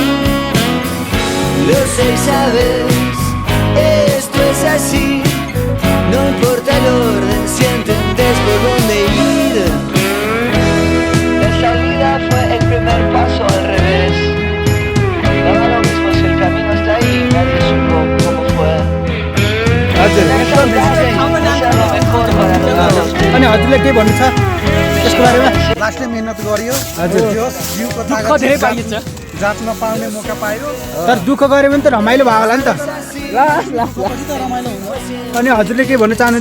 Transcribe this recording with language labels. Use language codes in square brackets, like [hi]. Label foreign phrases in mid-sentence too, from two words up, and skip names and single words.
[es] Lo sé y sabes, esto es así. No importa el orden si entendés por dónde ir. La salida fue el primer paso al revés. Daba lo mismo si el camino está ahí. Nadie supo cómo fue. [ne] अनि हजुरले के भन्नु छ यसको बारेमा लास्टले मेहनत गरियो हजुर दुःख धेरै पाइन्छ जाँच्न पाउने मौका पायो तर दुःख गरे पनि त रमाइलो भयो होला नि त अनि हजुरले के भन्न चाहनुहुन्छ